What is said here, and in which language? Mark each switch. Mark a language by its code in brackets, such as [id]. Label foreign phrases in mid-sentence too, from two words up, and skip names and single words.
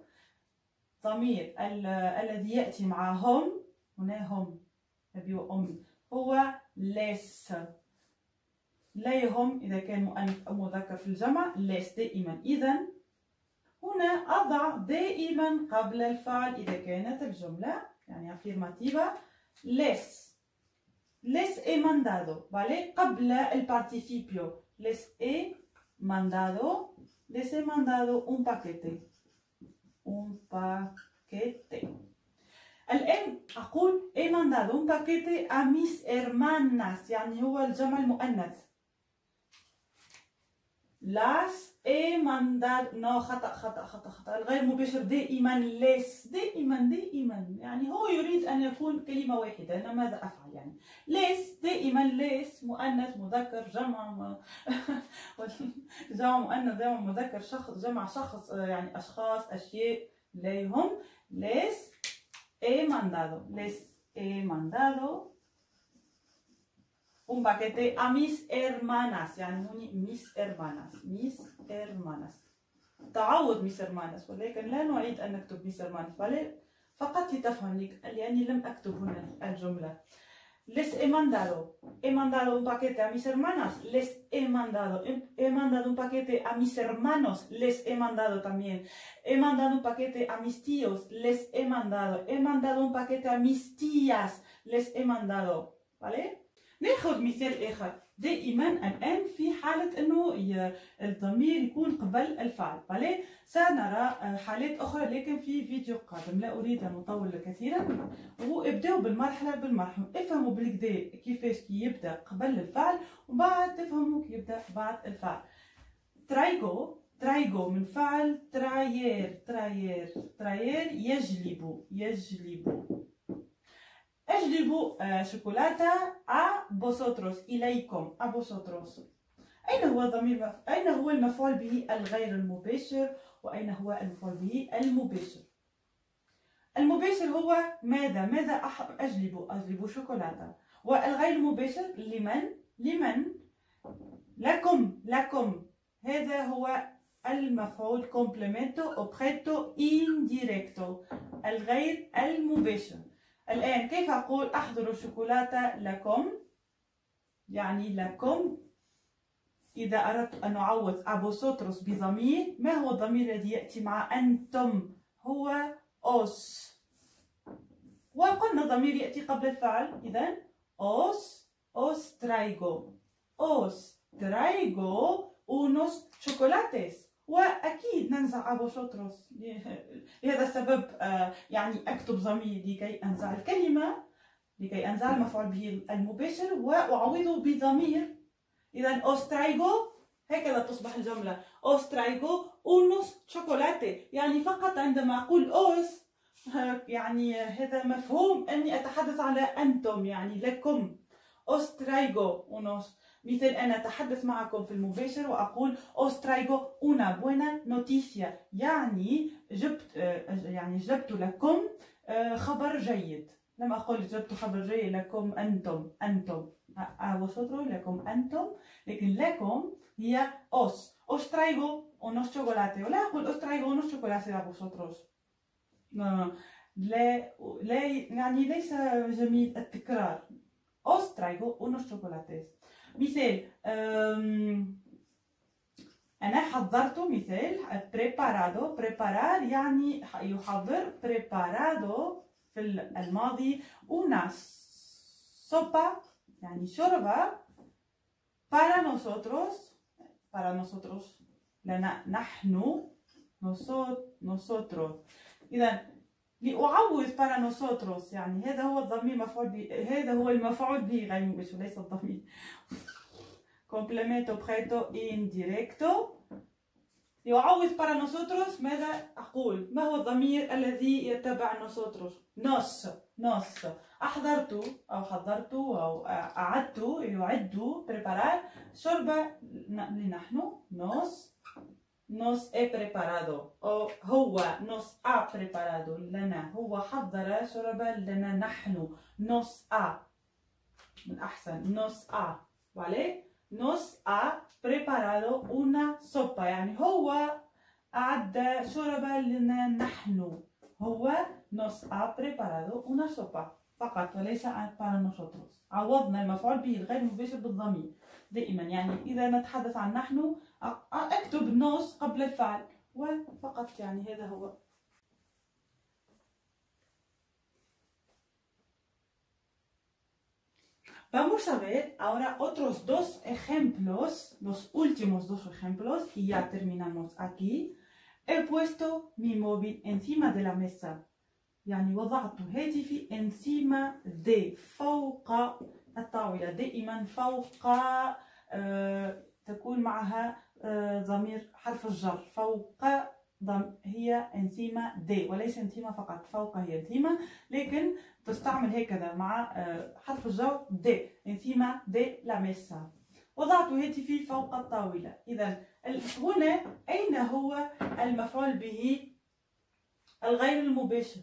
[ar] ضمير الذي يأتي معهم هنا هم أبي وأمي هو ليس. لا يهم إذا كان مؤنث أو مذكر في الجمع، ليس دائما. إذا هنا أضع دائما قبل الفعل إذا كانت الجملة يعني [es] afirmativa les he mandado، ¿vale? [ar] قبل البارتيسيبيو [es] les he mandado un paquete. [ar] الآن أقول [es] he mandado un paquete a mis hermanas، [ar] يعني هو الجمع المؤنث. [es] las he mandado، no [ar] خطأ الغير مباشر دائما les، دائما يعني هو يريد أن يكون كلمة واحدة. أنا ماذا أفعل يعني؟ les دائما les مؤنث مذكر جمع جمع مؤنث جمع مذكر شخص جمع شخص يعني أشخاص أشياء لا يهم. [es] les he mandado un paquete a mis hermanas، [ar] يعني هوني [es] mis hermanas تعوض mis hermanas، [ar] ولكن لا نعيد أن نكتب [es] mis hermanas، [ar] فقط لتفهم لأني لم أكتب هنا الجملة. [es] Les he mandado. He mandado un paquete a mis hermanas. Les he mandado. He mandado un paquete a mis hermanos. Les he mandado también. He mandado un paquete a mis tíos. Les he mandado. He mandado un paquete a mis tías. Les he mandado. ¿Vale? [ar] ناخذ مثال آخر. دائما الآن في حالة أنه الضمير يكون قبل الفعل. فلي سنرى حالات أخرى لكن في فيديو قادم. لا أريد أن أطول كثيرا وابدأوا بالمرحلة. افهموا بالكدا كيفاش يبدأ قبل الفعل وبعد تفهموا كيف يبدأ بعد الفعل. ترايغو من فعل تراير يجلب. أجلب شوكولاتة [es] a vosotros إليكم a vosotros. [ar] أين هو المفعول به الغير المباشر وأين هو المفعول به المباشر؟ المباشر هو ماذا أجلب شوكولاتة. والغير المباشر لمن لكم. هذا هو المفعول [es] complemento objeto indirecto [ar] الغير المباشر. الآن كيف أقول أحضر الشوكولاتة لكم؟ يعني لكم. إذا أردت أن أعوض [es] a vosotros [ar] بضمير، ما هو الضمير الذي يأتي مع أنتم؟ هو os. وقلنا ضمير يأتي قبل الفعل. [es] إذن os traigo unos chocolates. [ar] وأكيد ننزع a vosotros. لهذا السبب يعني أكتب ضمير لكي أنزع الكلمة، لكي أنزع المفعول به المباشر وأعوضه بضمير. [es] إذا os traigo [ar] هكذا تصبح الجملة [es] os traigo unos chocolates. [ar] يعني فقط عندما أقول os يعني هذا مفهوم أني أتحدث على أنتم يعني لكم. [es] os traigo unos. [ar] مثل أنا أتحدث معكم في المباشر وأقول [es] os traigo una buena noticia [ar] يعني جبت لكم خبر جيد. لما أقول جبت خبر جيد لكم أنتم vosotros لكم أنتم، لكن لكم هي [es] os traigo unos chocolates. [ar] ولا أقول [es] os traigo unos chocolates a vosotros. [ar] لا يعني ليس جميل التكرار. [es] os traigo unos chocolates. [ar] مثال أنا حضرت. مثال preparar يعني يحضر. preparado في الماضي. [es] una sopa [ar] يعني شوربة [es] para nosotros [ar] لنا نحن [es] nosotros. [ar] إذا لأعوض [es] para nosotros [ar] يعني هذا هو الضمير مفعول به، هذا هو المفعول به غير مباشر ليس الضمير. [es] complemento objeto indirecto. [ar] لأعوض [es] para nosotros [ar] ماذا أقول؟ ما هو الضمير الذي يتبع nosotros؟ nos. حضرت أو أعدت يعد preparar شربة لنحن [es] nos he preparado. [ar] أو هو [es] nos ha preparado [ar] لنا. هو حضر شربة لنا نحن [es] nos ha. [ar] من أحسن [es] nos ha. [ar] وعليه [es] nos ha preparado una sopa [ar] يعني هو أعد شربة لنا نحن. هو [es] nos ha preparado una sopa [ar] فقط وليس [es] para nosotros. [ar] عوضنا المفعول به الغير مباشر بالضمير دائما. يعني إذا نتحدث عن نحن أكتب nos قبل الفعل وفقط. يعني هذا هو. [es] Vamos a ver ahora otros dos ejemplos, los últimos dos ejemplos y ya terminamos aquí. He puesto mi móvil encima de la mesa. [ar] يعني وضعت هاتفي [es] encima de [ar] فوق الطاولة. دائما فوق تكون معها ضمير حرف الجر. فوق هي [es] encima de [ar] وليس encima فقط. فوق هي encima لكن تستعمل هكذا مع حرف الجر [es] de encima de la mesa. [ar] وضعت هاتفي فوق الطاولة. إذا هنا أين هو المفعول به الغير المباشر؟